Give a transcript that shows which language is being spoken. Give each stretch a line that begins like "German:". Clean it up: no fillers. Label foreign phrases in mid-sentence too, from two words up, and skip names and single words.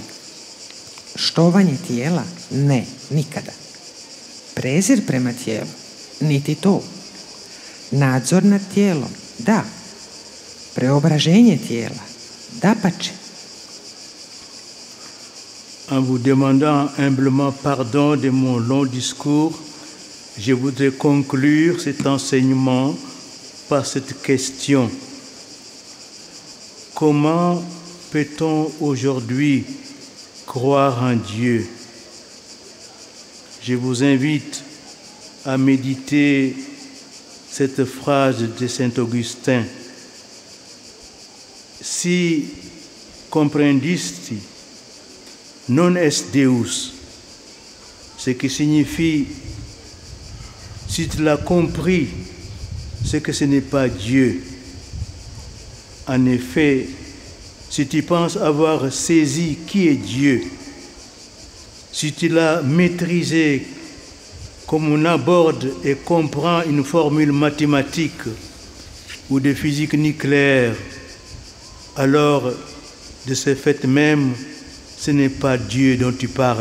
Croatian: Štovanje tijela? Ne, nikada. Prezir prema tijelu? Niti to. Nadzor nad tijelom? Da. Preobraženje tijela? Dapače.
French: En vous demandant humblement pardon de mon long discours, je voudrais conclure cet enseignement par cette question. Comment peut-on aujourd'hui croire en Dieu? Je vous invite à méditer cette phrase de Saint Augustin.
Latin: Si comprendisti non est Deus,
French: ce qui signifie, si tu l'as compris, c'est que ce n'est pas Dieu. En effet, si tu penses avoir saisi qui est Dieu, si tu l'as maîtrisé comme on aborde et comprend une formule mathématique ou de physique nucléaire, alors de ce fait même, ce n'est pas Dieu dont tu parles.